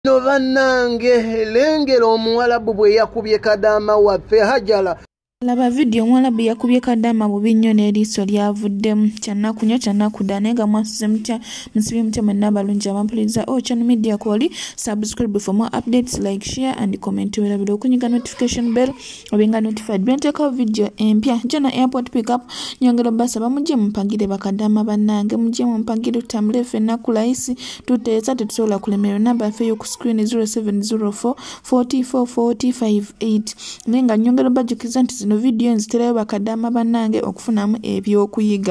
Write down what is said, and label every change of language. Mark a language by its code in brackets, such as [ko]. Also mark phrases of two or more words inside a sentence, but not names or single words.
[lg] No bannange lengera omuwalabu bwe yakubye Kadaama waffe Hajara. Laba video omwalabu yakubye Kadaama bubi nnyo n'eriiso lyavuddemu. Kyannaku nnyo kyannaku ddala naye nga mwasuze mutya musibye mutya mwenna abalungi abampuliriza Channel Media Kwoli. [en] Subscribe for more updates, like, share and comment. [lg] Werabira okunyiga [en] notification bell [lg] obenga notified bentekawo video empya. Jana [en] airport pick up [lg] nyongera basaba mujje mumpagire Bakadaama bannange mujje mumpagire tutambule ffenna ku layisi tuteesa tetusobola kulemerwa. Namba yaffe y'oku screen 0704 44 4058 naye nga nyongera bajjukiza nti no video nziterayo Bakadaama bannange okufunamu ebyokuyiga.